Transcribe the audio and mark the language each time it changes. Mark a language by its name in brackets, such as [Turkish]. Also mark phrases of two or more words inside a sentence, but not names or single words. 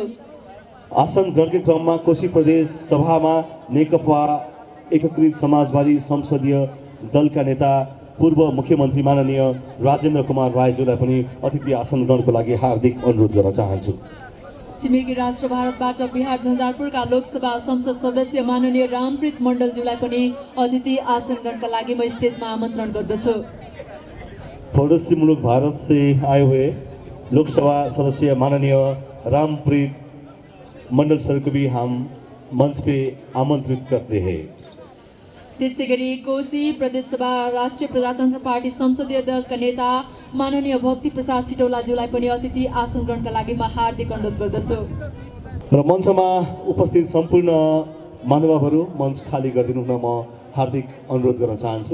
[Nepali] आसन ग्रहणकै क्रममा कोशी प्रदेश सभामा नेकपा एकीकृत समाजवादी संसदीय दलका नेता पूर्व मुख्यमन्त्री माननीय राजेन्द्र कुमार रायज्यूलाई पनि अतिथि आसन ग्रहणको लागि हार्दिक अनुरोध गर्न चाहन्छु। छिमेकी राष्ट्र भारतबाट बिहार झन्झारपुरका लोकसभा संसद सदस्य माननीय रामप्रीत मण्डलज्यूलाई पनि अतिथि आसन ग्रहणका लागि म स्टेजमा आमन्त्रण गर्दछु। [Hindi] पड़ोसी मुल्क भारत से आए हुए लोकसभा सदस्य माननीय रामप्रीत मंडल सर को भी हम मंच पे आमंत्रित करते हैं। [Nepali] त्यस्तै गरी कोशी प्रदेशसभा राष्ट्रिय प्रजातन्त्र पार्टी संसदीय दलका नेता माननीय भक्ति प्रसाद सिटौलाज्यूलाई पनि अतिथि आसन ग्रहणका लागि म हार्दिक अनुरोध गर्दछु। र मञ्चमा उपस्थित सम्पूर्ण महानुभावहरू मञ्च खाली गरिदिनु हुन म हार्दिक अनुरोध गर्न चाहन्छु।